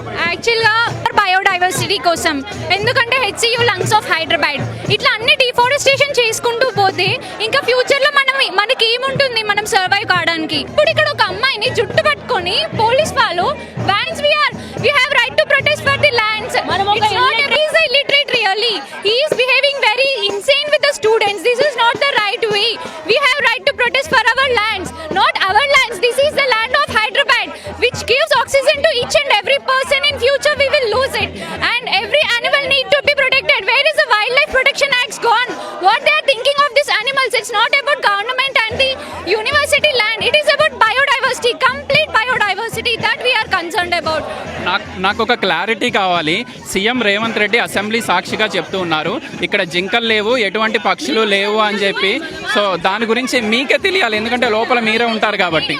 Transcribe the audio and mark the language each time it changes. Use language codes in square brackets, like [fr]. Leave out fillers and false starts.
[te] యాక్చువల్గా బయోడైవర్సిటీ కోసం, ఎందుకంటే హెచ్సియు లంగ్స్ ఆఫ్ హైదరాబాద్ ఇట్లా అన్ని డిఫారెస్టేషన్ చేసుకుంటూ పోతే ఇంకా ఫ్యూచర్లో మనకి ఏముంటుంది మనం సర్వైవ్ కావడానికి. ఇప్పుడు ఇక్కడ ఒక అమ్మాయిని జుట్టు పట్టుకొని పోలీస్ వాళ్ళు [en] we have right to protest for the lands. It's not a he's illiterate really. He is behaving very insane with the students. This is not the right way. We have right to protest for our lands, not our lands. This is the land of Hyderabad, which gives oxygen to each and every person. In future we will lose it, and every animal need to be protected. Where is the Wildlife Protection Act gone? What they are thinking of these animals? It's not about government and the university land. It is about biodiversity, complete biodiversity that we are concerned about. [te] నాకు ఒక clarity కావాలి. CM Revanth Reddy assembly సాక్షిగా చెప్తూ ఉన్నారు, ఇక్కడ జింకలు లేవు, ఎటువంటి పక్షులు లేవు అని చెప్పి. సో దాని గురించి మీకే తెలియాలి, ఎందుకంటే లోపల మీరే ఉంటారు కాబట్టి.